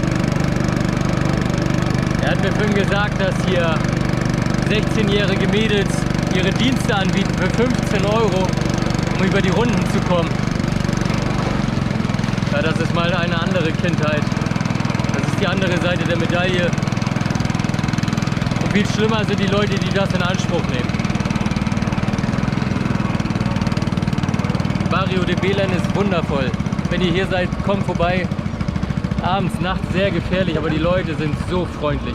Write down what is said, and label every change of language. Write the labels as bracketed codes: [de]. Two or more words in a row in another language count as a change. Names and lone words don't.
[de] Er hat mir vorhin gesagt, dass hier 16-jährige Mädels ihre Dienste anbieten für 15 €, um über die Runden zu kommen. Ja, das ist mal eine andere Kindheit. Das ist die andere Seite der Medaille. Und viel schlimmer sind die Leute, die das in Anspruch nehmen. Barrio de Belén ist wundervoll. Wenn ihr hier seid, kommt vorbei. Abends, nachts sehr gefährlich, aber die Leute sind so freundlich.